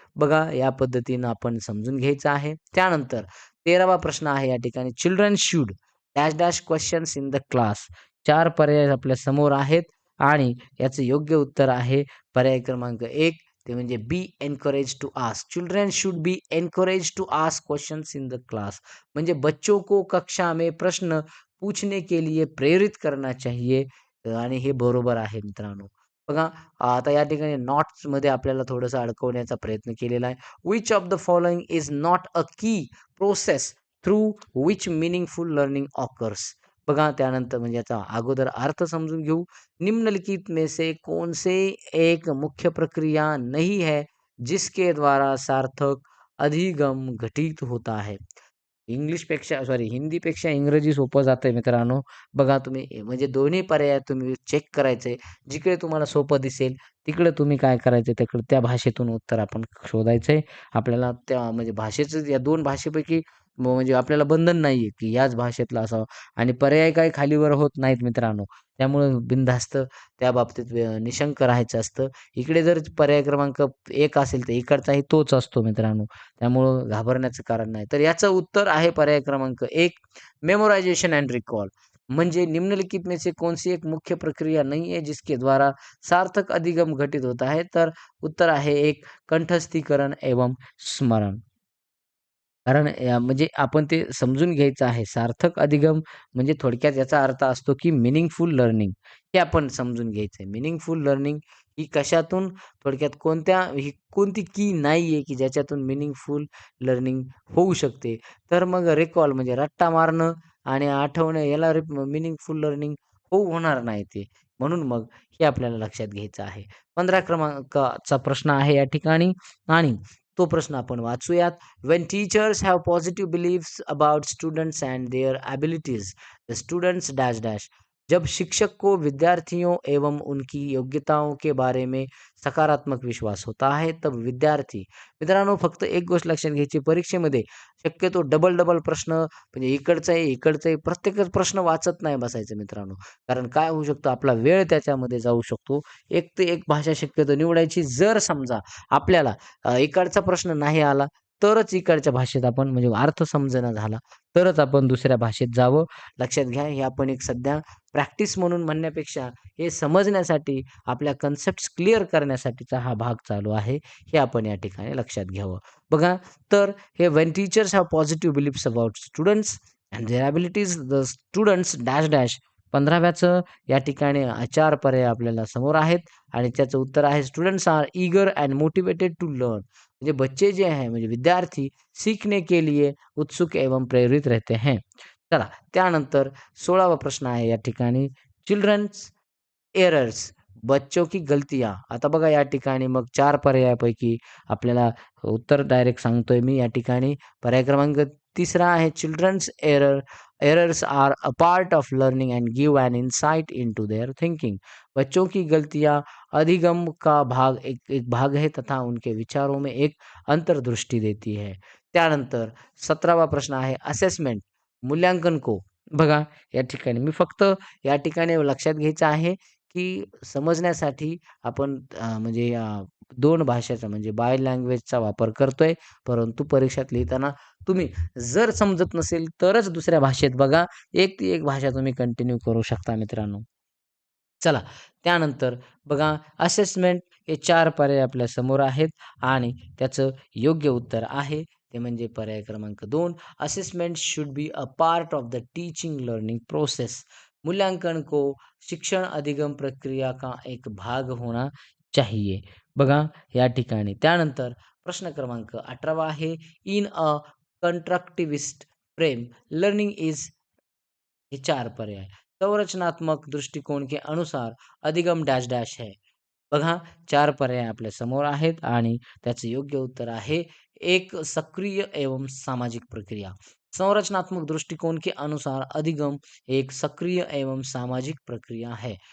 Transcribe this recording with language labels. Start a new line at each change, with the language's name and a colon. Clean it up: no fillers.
Marathi: बघा या पद्धतीनं आपण समजून घ्यायचं आहे. त्यानंतर 13वा प्रश्न आहे या ठिकाणी
English: Children should dash dash questions in the class.
Marathi: 4 पर्याय आपल्या समोर आहेत आणि याचं योग्य उत्तर आहे पर्याय क्रमांक 1 ते म्हणजे
English: Be encourage to ask. Children should be encourage to ask questions in the class.
Hindi: म्हणजे बच्चों को कक्षा में प्रश्न पूछने के लिए प्रेरित करना चाहिए
Marathi: आणि हे बरोबर आहे मित्रांनो. बघा आता या ठिकाणी नॉट्समध्ये आपल्याला थोडंसं अडकवण्याचा प्रयत्न केलेला आहे.
English: Which of the following is not a key process through which meaningful learning occurs.
Marathi: बघा त्यानंतर म्हणजे याचा अगोदर अर्थ समजून घेऊ.
Hindi: निम्नलिखित में से कौन से एक मुख्य प्रक्रिया नहीं है जिसके द्वारा सार्थक अधिगम घटित होता है.
Marathi: इंग्लिशपेक्षा सॉरी हिंदीपेक्षा इंग्रजी सोपं जातंय मित्रांनो. बघा तुम्ही म्हणजे दोन्ही पर्याय तुम्ही चेक करायचे. जिकडे तुम्हाला सोपं दिसेल तिकडे तुम्ही काय करायचं तिकडे त्या भाषेतून उत्तर आपण शोधायचंय. आपल्याला त्या म्हणजे भाषेचं या 2 भाषेपैकी म्हणजे आपल्याला बंधन नाहीये, की याच भाषेतला असावा आणि पर्याय काही खालीवर होत नाहीत मित्रांनो. त्यामुळे बिनधास्त त्या बाबतीत निशंक राहायचं असतं. इकडे जर पर्याय क्रमांक 1 असेल तर इकडचाही तोच असतो मित्रांनो. त्यामुळं घाबरण्याचं कारण नाही. तर याचं उत्तर आहे पर्याय क्रमांक 1
English: Memorisation and recall.
Hindi: म्हणजे निम्नलिखित में से कौन-सी एक मुख्य प्रक्रिया नहीं है जिसके द्वारा सार्थक अधिगम घटित होता है.
Marathi: तर उत्तर आहे 1
Hindi: कंठस्थीकरण एवं स्मरण.
Marathi: कारण म्हणजे आपण ते समजून घ्यायचं आहे. सार्थक अधिगम म्हणजे थोडक्यात याचा अर्थ असतो, की मीनिंगफुल लर्निंग हे आपण समजून घ्यायचं आहे. मीनिंगफुल लर्निंग ही कशातून थोडक्यात ही कोणती की नाहीये, की ज्याच्यातून मीनिंगफुल लर्निंग होऊ शकते. तर मग रिकॉल म्हणजे रट्टा मारणं आणि आठवणं याला मीनिंगफुल लर्निंग होणार नाही ते. म्हणून मग हे आपल्याला लक्षात घ्यायचं आहे. 15 क्रमांकाचा प्रश्न आहे या ठिकाणी आणि तो प्रश्न आपण वाचूयात.
English: When teachers have positive beliefs about students and their abilities, the students dash dash.
Hindi: जब शिक्षक को विद्यार्थियों एवं उनकी योग्यताओं के बारे में सकारात्मक विश्वास होता है, तब विद्यार्थी
Marathi: मित्रांनो फक्त एक गोष्ट लक्षात घ्यायची परीक्षेमध्ये शक्यतो डबल प्रश्न म्हणजे इकडचं आहे प्रत्येकच प्रश्न वाचत नाही बसायचं मित्रांनो. कारण काय होऊ शकतं आपला वेळ त्याच्यामध्ये जाऊ शकतो. एक ते एक भाषा शक्यतो निवडायची. जर समजा आपल्याला इकडचा प्रश्न नाही आला, तरच इकडच्या भाषेत आपण म्हणजे अर्थ समजेना झाला, तरच आपण दुसऱ्या भाषेत जावं. लक्षात घ्या, हे आपण एक सध्या प्रॅक्टिस म्हणून म्हणण्यापेक्षा हे समजण्यासाठी, आपल्या कन्सेप्ट्स क्लिअर करण्यासाठीचा हा भाग चालू आहे. हे आपण या ठिकाणी लक्षात घ्यावं. बघा, तर हे
English: When teachers have positive beliefs about students and their abilities, the students dash dash.
Marathi: 15व्याचं या ठिकाणी 4 पर्याय आपल्याला समोर आहेत आणि त्याचं उत्तर आहे
English: Students are eager and motivated to learn.
Hindi: म्हणजे बच्चे जे हैं म्हणजे विद्यार्थी सीखने के लिए उत्सुक एवं प्रेरित रहते हैं.
Marathi: चला त्यानंतर 16वा प्रश्न आहे या ठिकाणी
English: children's errors
Hindi: बच्चों की गलतियाँ.
Marathi: आता बघा या ठिकाणी मग 4 पर्यायापैकी आपल्याला उत्तर डायरेक्ट सांगतोय मी या ठिकाणी. पर्याय क्रमांक 3रा आहे
English: Children's errors are a part of learning and give an insight into their thinking.
Hindi: बच्चों की गलतियाँ अधिगम का भाग एक एक भाग है तथा उनके विचारों में एक अंतर्दृष्टि देती है.
Marathi: त्यानंतर 17वा प्रश्न आहे असेसमेंट,
Hindi: मूल्यांकन को.
Marathi: बघा या ठिकाणी मी फक्त या ठिकाणी लक्षात घ्यायचं आहे, की समजण्यासाठी आपण म्हणजे 2 भाषेचा म्हणजे बाय लँग्वेजचा वापर करतोय. परंतु परीक्षेत लिहिताना तुम्ही जर समजत नसेल तरच दुसऱ्या भाषेत बघा. एक ती एक भाषा तुम्ही कंटिन्यू करू शकता मित्रांनो. चला, त्यानंतर बघा असेसमेंट हे 4 पर्याय आपल्या समोर आहेत आणि त्याचं योग्य उत्तर आहे ते म्हणजे पर्याय क्रमांक 2.
English: Assessment should be a part of the teaching learning process.
Hindi: मूल्यांकन को शिक्षण अधिगम प्रक्रिया का एक भाग होना चाहिए.
Marathi: बघा या ठिकाणी. त्यानंतर प्रश्न क्रमांक 18वा आहे
English: in a constructivist frame learning is
Marathi: हे 4 पर्याय.
Hindi: संरचनात्मक दृष्टिकोन के अनुसार अधिगम डॅश डॅश है.
Marathi: बघा 4 पर्याय आपल्या समोर आहेत आणि त्याचं योग्य उत्तर आहे
Hindi: एक सक्रिय एवं सामाजिक प्रक्रिया. संरचनात्मक दृष्टिकोन के अनुसार अधिगम एक सक्रिय एवं सामाजिक प्रक्रिया है.